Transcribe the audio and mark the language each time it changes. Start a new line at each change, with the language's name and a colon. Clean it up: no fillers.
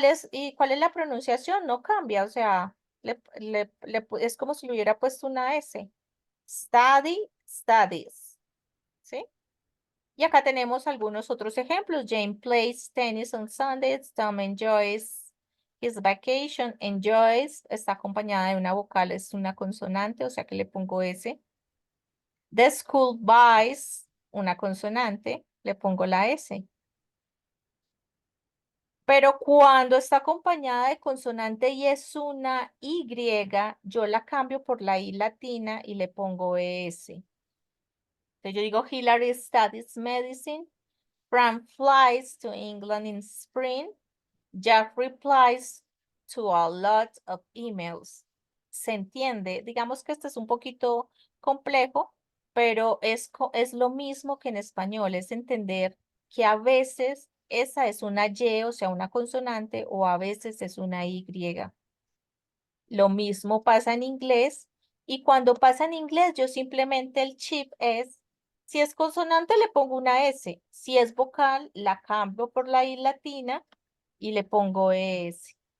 Spanish: ¿Y cuál es la pronunciación? No cambia, o sea, es como si le hubiera puesto una S.
English: Study, studies.
Spanish: ¿Sí? Y acá tenemos algunos otros ejemplos.
English: Jane plays tennis on Sundays. Tom enjoys his vacation.
Spanish: Enjoys está acompañada de una vocal, es una consonante, o sea que le pongo S.
English: The school buys,
Spanish: una consonante, le pongo la S. Pero cuando está acompañada de consonante y es una Y, yo la cambio por la I latina y le pongo ES. Entonces yo digo,
English: Hillary studies medicine. Fran flies to England in spring. Jack replies to a lot of emails.
Spanish: ¿Se entiende? Digamos que este es un poquito complejo, pero es lo mismo que en español, es entender que a veces esa es una Y, o sea, una consonante, o a veces es una Y. Lo mismo pasa en inglés, y cuando pasa en inglés, yo simplemente el chip es, si es consonante, le pongo una S, si es vocal, la cambio por la I latina y le pongo ES.